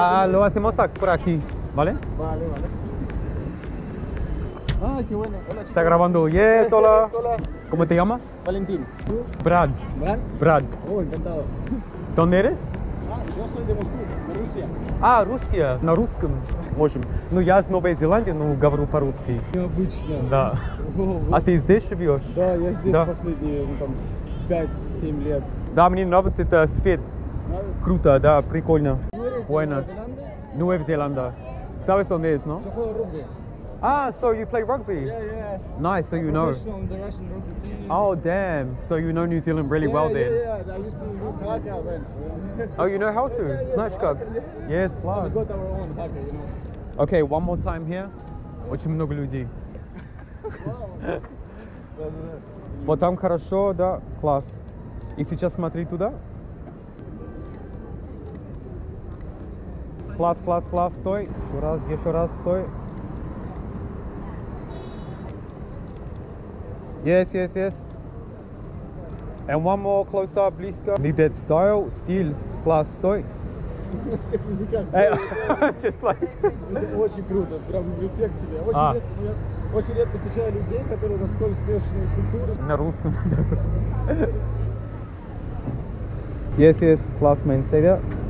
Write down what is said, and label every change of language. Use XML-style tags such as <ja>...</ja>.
<es>Lo hacemos por aquí, ¿vale? Vale, vale. Ah, qué bueno. Hola, Está grabando. Yes, hola. Hola. ¿Cómo te llamas? Valentín. ¿Tú? Brad. ¿Brad? Brad. Oh, encantado. ¿Dónde eres? Ah, yo soy de Moscú, de Rusia.</es> <ru>Руссия. На русском. В общем, ну я из Новой Зеландии, но говорю по-русски. Необычно. Да. О, А ты здесь живешь? Да, я здесь Да. последние, ну, там, 5-7 лет. Да, мне нравится это свет. Круто, да, прикольно.</ru> <es>¿Tú Buenas. Nueva Zelanda. ¿Sabes dónde es, no? Yo juego rugby.</es> <en>So you play rugby? Yeah, yeah. Nice, so you know. Professional in the Russian rugby team. Oh, damn. So you know New Zealand really well then. Yeah. I used to do hockey, I went. Oh, you know how to?</en> <ru>Знаешь как?</ru> <en>Yes, We class. got our own hockey, you know. Okay, one more time here.</en> <ru>Очень много людей. Вот там хорошо, да, класс. И сейчас смотри туда. Класс, класс, класс, стой. Еще раз, стой.</ru> <en>Yes, yes, yes. And one more close up, близко. Need that style, стиль, класс, стой.</en> <ru>На всех языках.</ru> <en>Just like...</en> <ru>Это очень круто, прям респект тебе. Очень редко встречаю людей, которые настолько смешанные культуры. На русском.</ru> <en>Yes, yes, класс, man, stay there.</en>